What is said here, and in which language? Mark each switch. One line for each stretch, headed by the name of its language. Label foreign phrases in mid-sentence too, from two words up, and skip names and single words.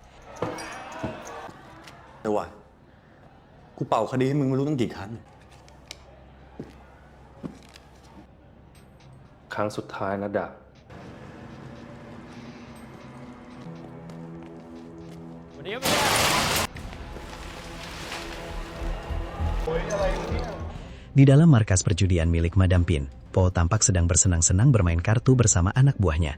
Thai: แต่ว่ากูเป่าคดีให้มึงไม่รู้ตั้งกี่ครั้ง ครั้งสุดท้ายนะดาบ
Indonesian: Di dalam markas perjudian milik Madam Pin, Po tampak sedang bersenang-senang bermain kartu bersama anak buahnya.